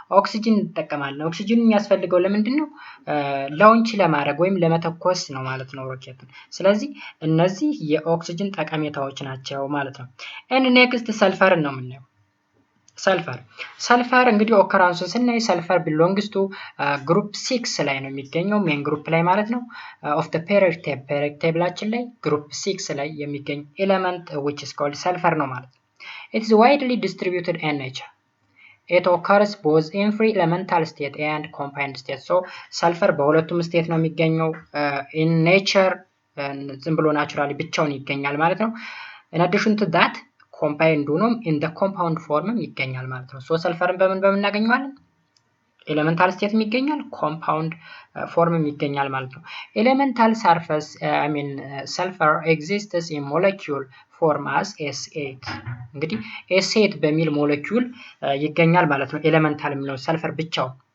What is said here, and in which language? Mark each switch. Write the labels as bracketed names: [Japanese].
[Amharic] ኦክሲጅን እንጠቀማለን። ኦክሲጅን የሚያስፈልገው ለምንድነው? ላውንች ለማድረግ ወይም ለመተኮስ ነው ማለት ነው ሮኬትን። ስለዚህ እነዚህ የኦክሲጅን ጠቀሜታዎች ናቸው ማለት ነው። and next ሰልፈርን ነው የምናየው። ሰልፈር እንግዲህ ኦከራንሱን ስናይ ሰልፈር belongs to ግሩፕ 6 ላይ ነው የሚገኘው ሜን ግሩፕ ላይ ማለት ነው of the periodic tableችን ላይ ግሩፕ 6 ላይ የሚገኝ ኤሌመንት [English] which is called sulfur [Amharic] ነው ማለት ነው። [English] It is widely distributed in nature. It occurs both in free elemental state and combined state. [Amharic] So sulfur በሁለቱም ስቴት ነው የሚገኘው in nature ዝም ብሎ ናቹራሊ ብቻውን ይገኛል ማለት ነው። [English] in addition to that combined [Amharic] ሆኖም [English] in the compound form [Amharic] ይገኛል ማለት ነው። ሶ ሰልፈርን በምን እናገኘዋለን? ኤሌመንታል ስቴት ይገኛል፣ ኮምፓውንድ ፎርም ይገኛል ማለት ነው። ኤሌመንታል ሰርፌስ [English] sulfur exists in molecule form as S8 [Amharic] እንግዲህ S8 በሚል ሞለኪውል ይገኛል ማለት ነው። ኤሌመንታል የሚለው ሰልፈር ብቻው